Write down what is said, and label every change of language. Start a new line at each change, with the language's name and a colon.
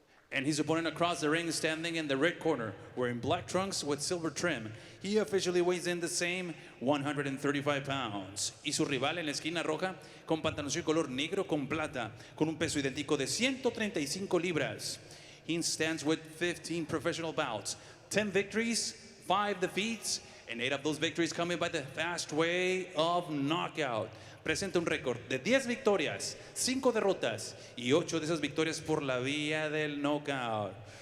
English: And his opponent across the ring standing in the red corner, wearing black trunks with silver trim. He officially weighs in the same 135 pounds.
Spanish: Y su rival en la esquina roja, con pantaloncillo color negro con plata, con un peso idéntico de 135 libras.
English: He stands with 15 professional bouts, 10 victories, 5 defeats, and 8 of those victories coming by the fast way of knockout.
Spanish: Presenta un récord de 10 victorias, 5 derrotas y 8 de esas victorias por la vía del knockout.